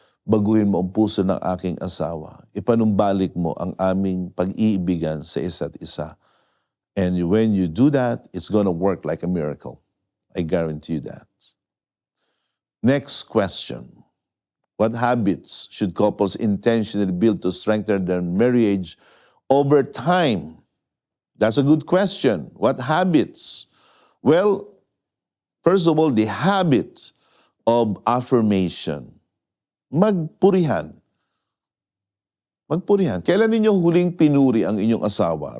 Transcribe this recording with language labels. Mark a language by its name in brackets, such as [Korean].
[Filipino] Baguhin mo ang puso ng aking asawa. Ipanumbalik mo ang aming pag-iibigan sa isa't isa. [English] And when you do that, it's gonna work like a miracle. I guarantee you that. Next question. What habits should couples intentionally build to strengthen their marriage over time? That's a good question. What habits? Well, first of all, the habit of affirmation. [Filipino] Magpurihan. Magpurihan. Kailan ninyo huling pinuri ang inyong asawa?